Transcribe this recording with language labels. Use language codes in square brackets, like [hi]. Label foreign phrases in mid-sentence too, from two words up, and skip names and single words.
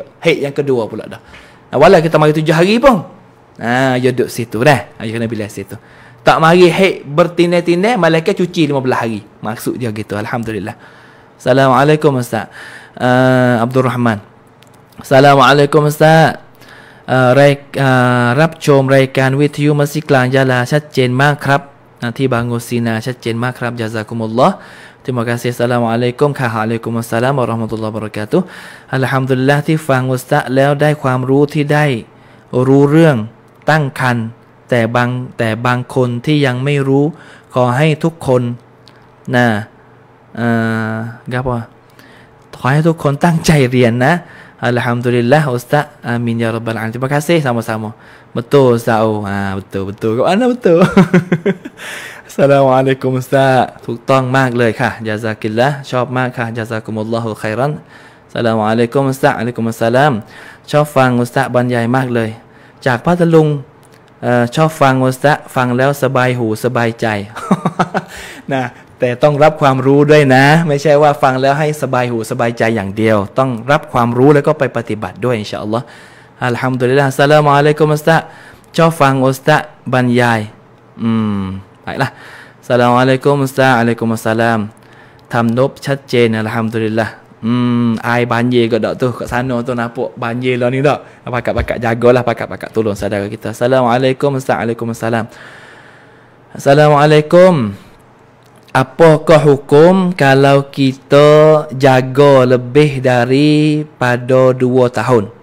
[mfa] Haid yang kedua pula dah. Walau kita mari 7 hari pun. Ya duduk situ dah. Ya kena bilai situ. Tak mari haid bertinai-tinai, malaikat cuci 15 hari. Maksud dia gitu. Alhamdulillah. Assalamualaikum Ustaz. Abdul Rahman. Assalamualaikum Ustaz. [th] รับชมรายการวิทยุมัสยิดกลางยะลาชัดเจนมากครับที่บางโงซีนาชัดเจนมากครับญะซากุมุลลอฮ์ [mfa] Terima kasih. Assalamualaikum. Waalaikumsalam warahmatullahi wabarakatuh. [th] Alhamdulillah ที่ฟังอุสตะแล้วได้ความรู้ที่ได้รู้เรื่องตั้งครรภ์แต่บางคนที่ยังไม่รู้ขอให้ทุกคนขอให้ทุกคนตั้งใจเรียนนะ [mfa] Alhamdulillah Ustaz. Amin ya rabbal alamin. Terima kasih sama-sama. Betul Ustaz. Betul. Kat mana betul? Assalamualaikum Ustaz. [th] ถูกต้องมากเลยค่ะญะซากิลละชอบมากค่ะญะซากุมุลลอฮุไครัน [mfa] Assalamualaikum Ustaz. Waalaikumsalam. [th] ชอบฟังอุสตะบรรยายมากเลยจากพัทลุงชอบฟังอุสตะฟังแล้วสบายหูสบายใจ นะแต่ต้องรับ ความรู้ด้วยนะไม่ใช่ว่าฟังแล้วให้สบายหูสบายใจอย่างเดียวต้องรับความรู้แล้วก็ไปปฏิบัติด้วยอินชาอัลลอฮ์อัลฮัมดุลิลลาฮ์อัสสลามุอะลัยกุมอุสตะชอบฟังอุสตะบรรยายbaiklah อัสสลามุอะลัยกุมอุสตะอะลัยกุมุสสลามทำนบชัดเจนอัลฮัมดุลิลลาฮ์ [mfa] ai banjir ke tak tu kat sana tu nampak banjir lah ni tak pakat-pakat jagalah pakat-pakat tolong saudara kita. Assalamualaikum Waalaikumsalam. Assalamualaikum. Apakah hukum kalau kita jaga lebih daripada 2 tahun?